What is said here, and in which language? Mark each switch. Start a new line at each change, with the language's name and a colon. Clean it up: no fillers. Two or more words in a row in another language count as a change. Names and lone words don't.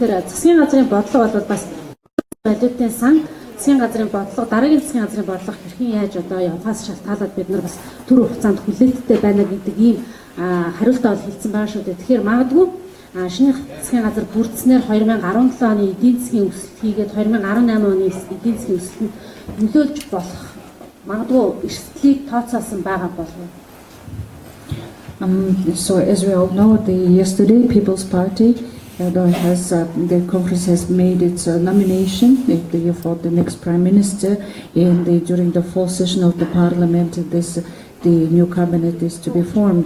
Mongolian: Тэгэхээр засгийн газрын бодлого бол бас валютын сан засгийн газрын бодлого дараагийн засгийн газрын бодлого хэрхэн яаж одоо явахаас шалтгаалаад бид нар бас түр хугацаанд хүлээлттэй байна гэдэг ийм хариултаа хэлсэн байгаа шүү дээ. Тэгэхээр магадгүй шинэ засгийн газар бүрдснээр 2017 оны эдийн засгийн өсөлт хийгээд 2018 оны эдийн засгийн өсөлтөнд нөлөөлж болох магадгүй эрсдлийг тооцоолсон байгаа болов уу?
English: So as we all know, yesterday People's Party the conference has made its nomination for the next prime minister, and during the fall session of the parliament, the new cabinet is to be formed.